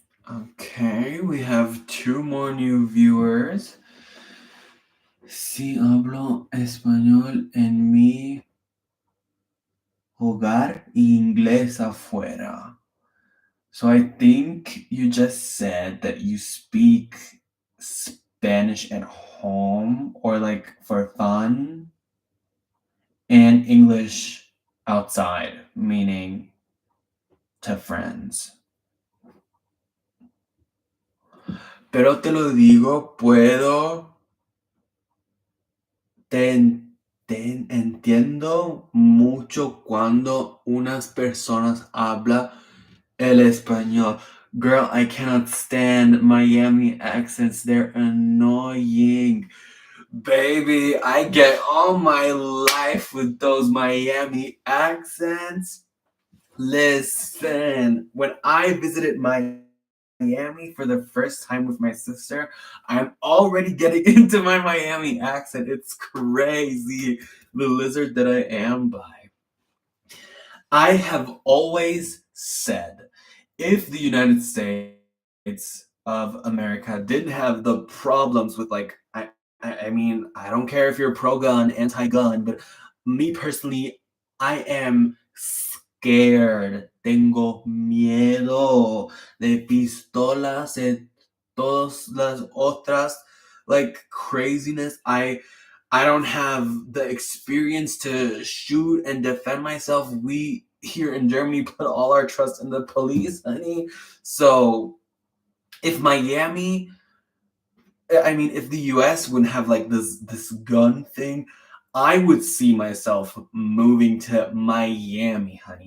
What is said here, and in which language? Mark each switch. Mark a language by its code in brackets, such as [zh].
[en] Okay, we have 2 more new viewers. [es] Si hablo español en mi hogar y inglés afuera. [en] So I think you just said that you speak Spanish at home or like for fun and English outside, meaning to friends. [es] Pero te lo digo, te entiendo mucho cuando unas personas hablan el español. [en] Girl, I cannot stand Miami accents. They're annoying. Baby, I get all my life with those Miami accents. Listen, when I visited Miami for the first time with my sister, I'm already getting into my Miami accent. It's crazy, the lizard that I am by. I have always said if the United States of America didn't have the problems with I mean, I don't care if you're pro gun, anti gun, but me personally, I am scared. [es] Tengo miedo de pistolas y todas las otras [en] like craziness. I don't have the experience to shoot and defend myself. We here in Germany put all our trust in the police, honey. So if Miami, I mean, if the US wouldn't have like this gun thing, I would see myself moving to Miami, honey.